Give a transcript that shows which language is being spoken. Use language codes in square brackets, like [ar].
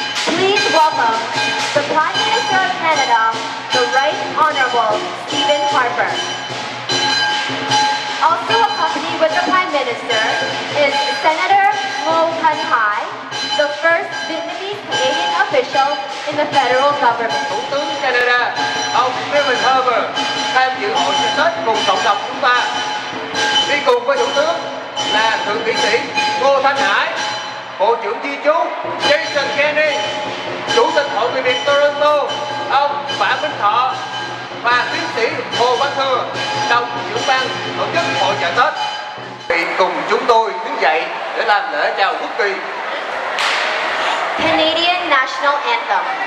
[en] Please welcome the Prime Minister of Canada, the Right Honourable Stephen Harper. Also accompanied with the Prime Minister is Senator Ngo Thanh Hai, the first Vietnamese Canadian official in the federal government. [vi] Thủ tướng Canada, ông Stephen Harper tham dự hội chợ Tết cùng cộng đồng chúng ta. Đi cùng với Thủ tướng là Thượng nghị sĩ Ngô Thanh Hải, Bộ trưởng Di trú Jason Kennedy, Chủ tịch Hội người Việt Toronto ông Phạm Minh Thọ và tiến sĩ Hồ Văn Thừa, đồng trưởng ban tổ chức Hội chợ Tết. Thì cùng chúng tôi đứng dậy để làm lễ chào quốc kỳ. [en] Canadian National Anthem.